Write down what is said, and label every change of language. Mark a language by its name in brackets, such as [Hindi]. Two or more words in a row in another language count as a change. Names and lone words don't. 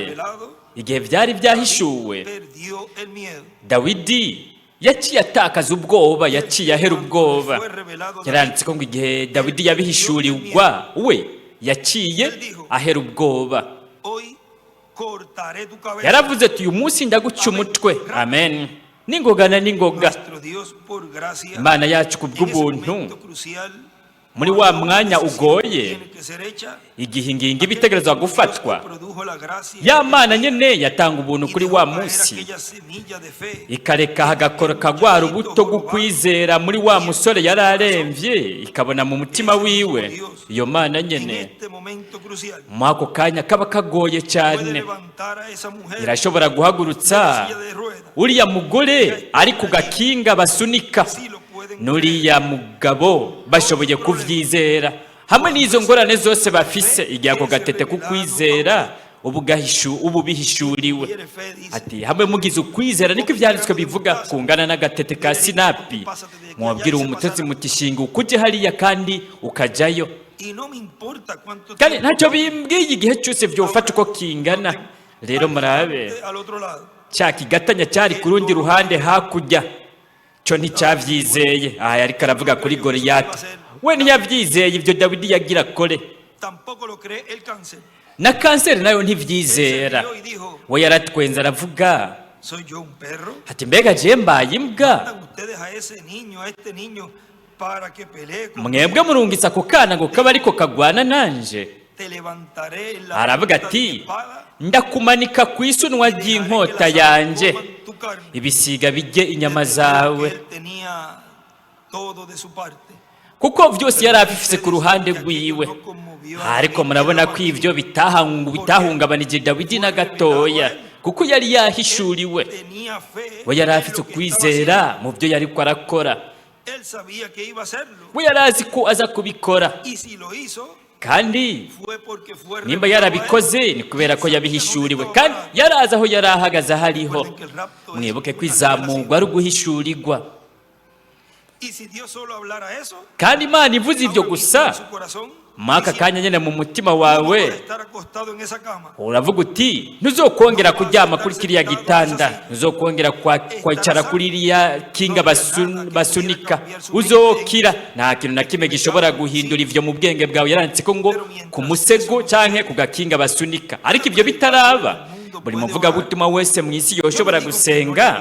[Spanish] fue revelado, [Rundi] igihe byari byahishuwe, [Spanish] perdió el miedo. [Rundi] Dawidi yaciye atakaza ubwoba, yaciye ahera ubwoba. Yaranditse ko ngo igihe Dawidi yabihishurirwa we yaciye ahera ubwoba. [Spanish] Hoy cortaré tu cabeza. [Rundi] Yaravuze ati uyu munsi ndaguca umutwe. Amen. Ningoga na ningoga. [Spanish] Nuestro Dios por gracia. [Rundi] Imana yacu [Spanish] En ese [Rundi] kubw'ubuntu [Spanish] momento crucial, [Rundi] muri wa mwanya ugoye, [Spanish] tiene que ser hecha, [Rundi] igihe ingingo ibitegerezwa gufatwa, [Spanish] produjo la gracia [Rundi] ya Mana nyene yatanga ubuntu kuri wa munsi, [Spanish] aquella semilla de fe. [Rundi] ikareka hagakora kagwara ubuto bw'ukwizera muri wa musore yari aremvye, ikabona mu mutima wiwe iyo Mana [Spanish] En [Rundi] nyene [Spanish] este momento crucial, [Rundi] mu ako kanya kaba kagoye [Spanish] puede [Rundi] cyane, [Spanish] levantar a esa mujer [Rundi] irashobora guhagurutsa [Spanish] silla de ruedas. [Rundi] uriya mugore ari ku gakinga basunika, [Spanish] Así lo pueden [Rundi] n'uriya mugabo bashoboye kuvyizera, hamwe n'izo ngorane zose bafise, igihe ako gatete kukwizera ubu bihishuriwe. [Spanish] creer. Fe dice, [Rundi] Ati hamwe mugize ukwizera, niko ivyanditswe bivuga, kungana n'agatete ka sinapi, mwabwira uwo mutetsi muti shinga ukuje hariya kandi ukajayo, [Spanish] y no me importa cuánto [Rundi] kandi [Spanish] tiempo [Rundi] ntacyo bimbwiye igihe cyose vyofata uko kingana. Rero murabe, [Spanish] al otro lado. [Rundi] cya kigatanya cyari ku rundi ruhande hakurya cyo nticyavyizeye. Aha yariko aravuga kuri Goliyati, we ntiyavyizeye ibyo Dawidi yagira kore, [Spanish] Tampoco lo cree el cáncer. [Rundi] na kanseri nayo ntivyizera. [Spanish] Y dijo, [Rundi] We yaratwenze aravuga [Spanish] ¿soy yo un perro? [Rundi] ati mbega je mbaye imbwa, [Spanish] Mandan ustedes a ese niño, a este niño, para que pelee con [Rundi] mwebwe murungitse ako kana ngo kaba ariko kagwana nanje. [Spanish] te levantaré en la [Rundi] Aravuga [Spanish] punta de mi [Rundi] ati [Spanish] espada [Rundi] ndakumanika ku isunwa [Spanish] y dejaré que [Rundi] ry'inkota [Spanish] las aves [Rundi] yanje, [Spanish] coman tu carne. [Rundi] ibisiga bijye inyama [Spanish] Desde luego [Rundi] zawe. [Spanish] que él tenía todo de su parte. [Rundi] Kuko byose yari abifise ku ruhande rwiwe, ariko murabona ko ivyo bitahungabanije Dawidi na gatoya, kuko yari yahishuriwe, [Spanish] Tenía fe [Rundi] we yari [Spanish] en [Rundi] afite [Spanish] lo que estaba [Rundi] ukwizera mu byo yariko arakora, [Spanish] haciendo. Él sabía que iba a hacerlo. [Rundi] we yari azi ko aza kubikora, [Spanish] Y si lo hizo, [Rundi] kandi [Spanish] fue porque fue [Rundi] nimba [Spanish] revelado a él. [Rundi] yarabikoze ni kubera ko yabihishuriwe, kandi yari azi aho yari ahagaze hariho. [Spanish] Recuerden que el rapto es [Rundi] Mwibuke ko [Spanish] una [Rundi] izamurwa ari uguhishurirwa, [Spanish] Y si Dios solo hablara eso, [Rundi] kandi Imana ivuze ivyo [Spanish] ahora mismo [Rundi] gusa, [Spanish] en su corazón, [Rundi] mwaka [Spanish] diciendo, [Rundi] kanya nyene mu mutima [Spanish] "No [Rundi] wawe [Spanish] voy a estar acostado en esa cama. [Rundi] uravuga uti ntuzokongera kuryama kuri kiriya gitanda, ntuzokongera kwicara kuri iriya kinga basunika, uzokira. Nta kintu na kimwe gishobora guhindura ivyo mu bwenge bwawe. Yaranditse ko ngo ku musego canke ku gakinga basunika, ariko ivyo bitaraba, buri muvugabutumwa wese mu isi yoshobora gusenga.